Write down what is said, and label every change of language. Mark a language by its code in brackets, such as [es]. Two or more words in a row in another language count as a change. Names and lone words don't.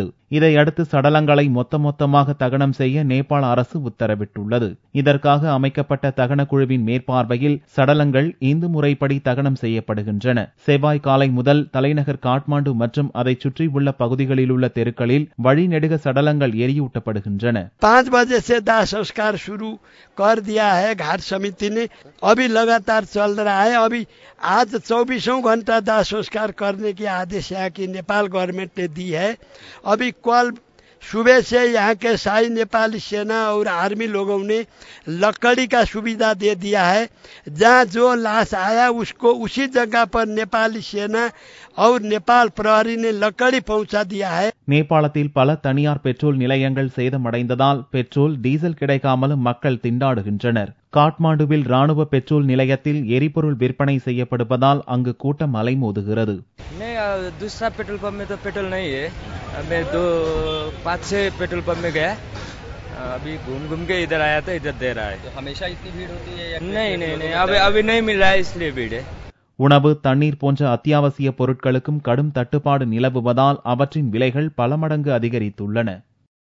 [ta] இதையடுத்து சடலங்களை மொத்தமாக தகனம் செய்ய நேபாள அரசு உத்தரவிட்டுள்ளது. இதற்காக அமைக்கப்பட்ட தகன குழுவின் மேற்பார்வையில் சடலங்கள் இந்து முறைப்படி தகனம் செய்யப்படுகின்றன. செவ்வாய் காலை முதல் தலைநகர் காட்மாண்டு மற்றும் அதை சுற்றியுள்ள பகுதிகளில் உள்ள தெருக்களில் வழிநெடுக சடலங்கள் எரியூட்டப்படுகின்றன. [hi] 5 बजे से दाह संस्कार शुरू कर दिया है घाट समिति ने। अभी लगातार चल रहा है। अभी आज 24 घंटा दाह संस्कार करने की आदेश यहाँ की नेपाल गवर्नमेंट ने दी है। अभी कल सुबह से यहाँ के शाही नेपाली सेना और आर्मी लोगों ने लकड़ी का सुविधा दे दिया है। जहाँ जो लाश आया उसको उसी जगह पर नेपाली सेना और नेपाल प्रहरी ने लकड़ी पहुंचा दिया है. [ta] நேபாளத்தில் பல தனியார் பெட்ரோல் நிலையங்கள் சேதமடைந்ததால் பெட்ரோல் டீசல் கிடைக்காமலும் மக்கள் திண்டாடுகின்றனர். காட்மாண்டுவில் ராணுவ பெட்ரோல் நிலையத்தில் எரிபொருள் விற்பனை செய்யப்படுவதால் அங்கு கூட்டம் அலைமோதுகிறது. [hi] दूसरा पेट्रोल पंप में तो पेट्रोल नहीं है. मैं 5-6 पेट्रोल पंप में गया. अभी घूम के इधर आया तो इधर दे रहा है. तो हमेशा इतनी भीड़ होती है या नहीं अभी नहीं मिल रहा है इसलिए भीड़ है. [ta] உணவு, தண்ணீர் போன்ற அத்தியாவசிய பொருட்களுக்கும் கடும் தட்டுப்பாடு நிலவுவதால் அவற்றின் விலைகள் பல மடங்கு அதிகரித்துள்ளன.